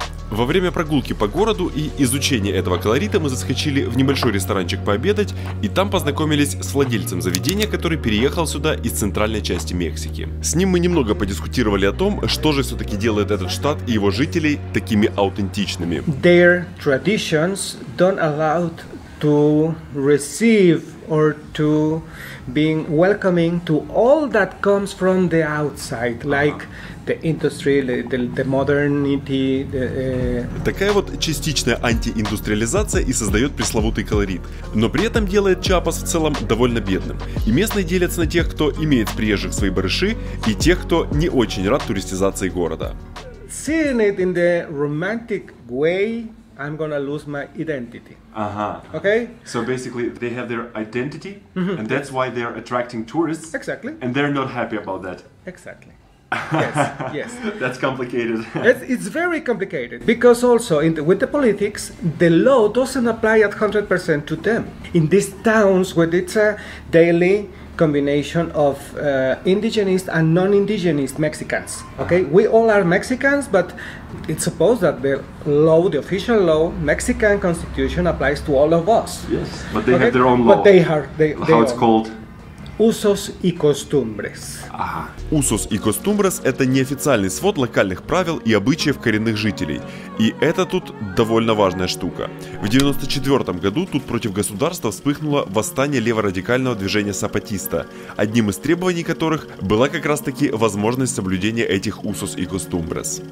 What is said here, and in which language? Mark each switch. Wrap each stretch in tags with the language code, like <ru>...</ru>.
<ru>Во время прогулки по городу и изучения этого колорита мы заскочили в небольшой ресторанчик пообедать, и там познакомились с владельцем заведения, который переехал сюда из центральной части Мексики. С ним мы немного подискутировали о том, что же все-таки делает этот штат и его жителей такими аутентичными.</ru> <en>Their traditions don't allow to receive or to being welcoming to all that comes from the outside, like the industry, the modernity.</en> <ru>Такая вот частичная антииндустриализация и создает пресловутый колорит. Но при этом делает Чиапас в целом довольно бедным. И местные делятся на тех, кто имеет с приезжих свои барыши, и тех, кто не очень рад туристизации города.</ru> <en>Seeing it in the romantic way, I'm gonna lose my identity. Okay? So basically they have their identity, and that's why they're attracting tourists. Exactly. And they're not happy about that. Exactly. Yes, yes. That's complicated. It's very complicated because also with the politics, the law doesn't apply at 100% to them. In these towns where it's a daily combination of indigenous and non-indigenous Mexicans. Okay, we all are Mexicans, but it's supposed that the law, the official law, Mexican Constitution applies to all of us. Yes, but they have their own law. But they are. How it's called?</en> <es>Usos y costumbres.</es> <ru>Usos y costumbres – это неофициальный свод локальных правил и обычаев коренных жителей. И это тут довольно важная штука. В 1994 году тут против государства вспыхнуло восстание леворадикального движения Сапатиста, одним из требований которых была как раз-таки возможность соблюдения этих Usos y costumbres.</ru>